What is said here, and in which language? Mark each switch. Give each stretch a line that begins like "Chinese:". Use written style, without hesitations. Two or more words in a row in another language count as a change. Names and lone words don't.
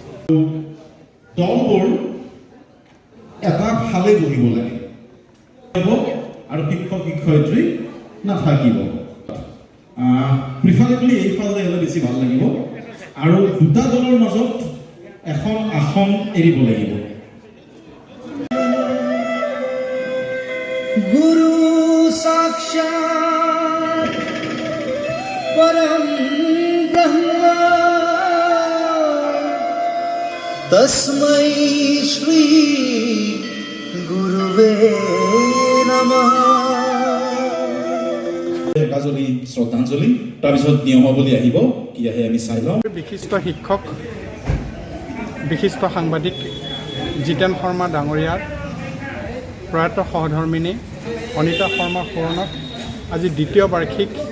Assamese: দলবোৰ এটা ফালে বহিব লাগে আৰু শিক্ষক শিক্ষয়িত্ৰী নাথাকিব প্ৰিফাৰেবলি এইফালে হ'লে বেছি ভাল লাগিব আৰু দুটা দলৰ মাজত এখন আসন এৰিব লাগিব
Sanskrit: गुरु साक्षात् परम ब्रह्म तस्मै श्री गुरुवे नमः
Assamese: গাজলি শ্ৰদ্ধাঞ্জলি তাৰপিছত নিয়মাৱলী আহিব কি আহে আমি চাই লওঁ বিশিষ্ট শিক্ষক বিশিষ্ট সাংবাদিক জিতেন শৰ্মা ডাঙৰীয়াৰ প্ৰয়াত সহধৰ্মিনী অনিতা শৰ্মা সোৰণত আজি দ্বিতীয় বাৰ্ষিক